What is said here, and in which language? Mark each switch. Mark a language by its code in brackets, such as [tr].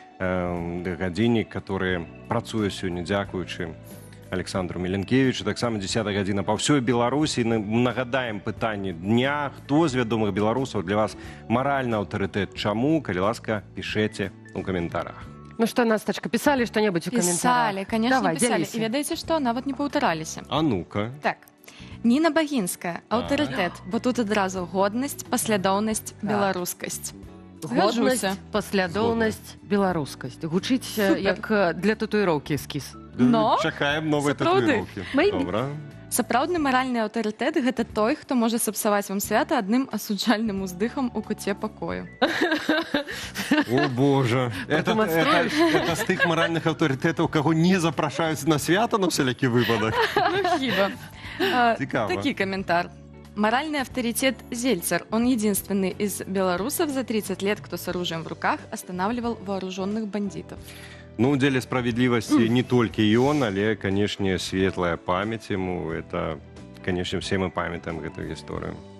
[be] Гадзіннік, который працуе сёння дзякуючы Александру Міленкевічу. Таксама 10 гадзіна па ўсёй Беларусі. Нагадаем пытанне дня. Хто з вядомых беларусаў для вас маральны аўтарытэт? Чаму? Калі ласка, пішэце ў каментарах. [ru] Ну что, Насточка, писали что-нибудь в комментариях? Писали, конечно, Давай, писали. делись. [be] И ведаете что? Нават не паўтараліся. [ru] А ну-ка. [be] Так. Ніна Багінская, аўтарытэт, бо тут адразу годнасць, паслядоўнасць, беларускасць. Годнасць, паслядоўнасць, беларускасць. Гучыць як для татуіроўкі эскіз. Но чакаем новыя сапраўды. татуіроўкі. Добра. Сапраўдны маральны аўтарытэт гэта той, хто можа сапсаваць вам свята адным асуджальным уздыхам у куце пакою. О боже, это з тых маральных аўтарытэтаў, каго не запрашаюць на свята на всякі выпадак. Ну хіба. Цікава. Такі каментар. [ru] Моральный авторитет Зельцер. Он единственный из белорусов за 30 лет, кто с оружием в руках останавливал вооруженных бандитов. Ну, дзеля справедливости не только и он, але, конечно, светлая память ему. Это, конечно, все мы памятаем эту историю.